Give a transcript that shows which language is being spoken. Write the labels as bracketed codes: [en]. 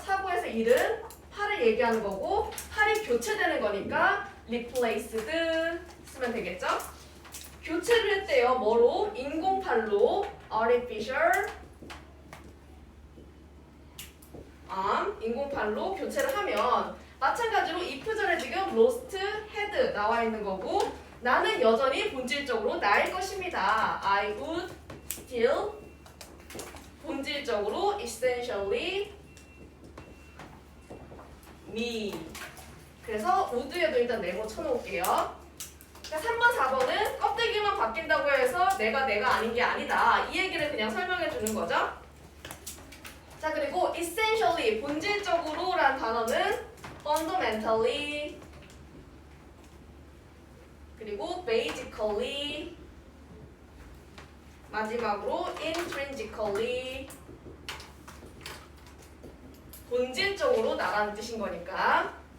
[ko] 사고에서 잃은 팔을 얘기하는 거고 팔이 교체되는 거니까 replaced 쓰면 되겠죠? 교체를 했대요. 뭐로? 인공팔로 [en] artificial arm [ko] 인공팔로 교체를 하면 마찬가지로 if 전에 지금 lost had 나와 있는 거고 나는 여전히 본질적으로 나일 것입니다. [en] I would still [ko] 본질적으로 [en] essentially me. [ko] 그래서 would에도 일단 네모 쳐놓을게요. 그러니까 3번, 4번은 껍데기만 바뀐다고 해서 내가 아닌 게 아니다. 이 얘기를 그냥 설명해 주는 거죠. 자, 그리고 essentially 본질적으로 란 단어는 fundamentally 그리고 basically 마지막으로 intrinsically 본질적으로 나라는 뜻인 거니까.